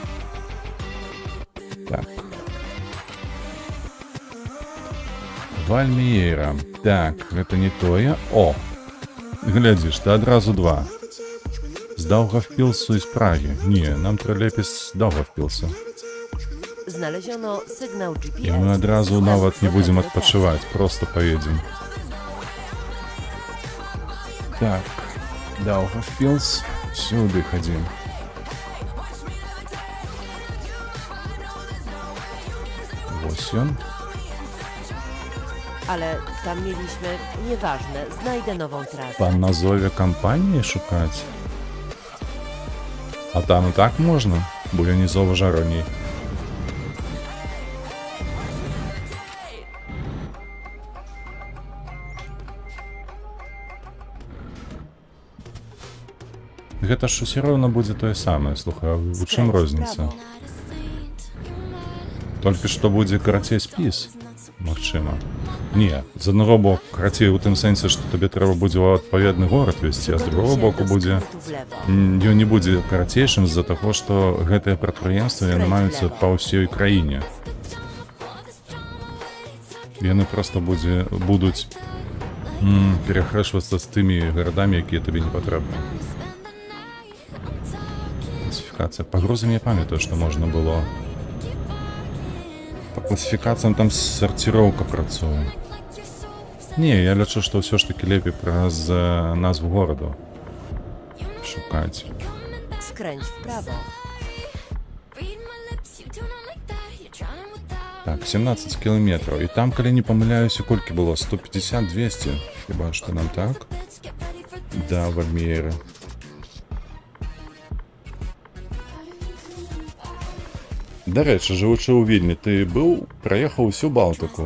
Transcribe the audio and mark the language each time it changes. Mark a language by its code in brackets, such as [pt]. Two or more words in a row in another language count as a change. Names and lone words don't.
[be] Так. Вальмеера. Так, гэта не тое. О! Глядзіш, ты адразу два. З Даўгавпілсу і з Прагі. Nie, нам трэба лепей з Даўгавпілсу. [pl] Znaleziono sygnał GPS. [be] І мы адразу нават не будзем адпачываць, проста паедзем. Так, Даўгавпілс, сюды хадзім. Вось ён. [pl] Ale tam mieliśmy... Nieważne, znajdę nową trasę. [be] Па назове кампаніі шукаць. А там і так можна, бо я не заўважаў раней. Гэта ж усё роўна будзе тое самае, слухай, а у чым розніца? Толькі што будзе карацей спіс, магчыма. Не, з аднаго боку карацей у тым сэнсе, што табе трэба будзе ў адпаведны горад весці, а з другого боку будзе... [pl] Tu w lewo. [be] Ён не будзе карацейшым з-за таго, што гэтыя прадпрыемствы яны маюцца па ўсёй краіне. Яны проста будуць перахрэшвацца з тымі гарадамі, якія табе не патрэбны. Класіфікацыя. Па грузам я памятаю, што можна было. Па класіфікацыям там сарціроўка працуе. Не, я лічу, што ўсё ж такі лепей праз назву гораду шукаць. [pl] Skręć w prawo. [be] Так, 17 кілометраў. І там, калі не памыляюся, колькі было? 150-200? Хіба што нам так? Да, Вальмееры. Дарэчы, жывучы ў Вільні, ты быў, праехаў усю Балтыку.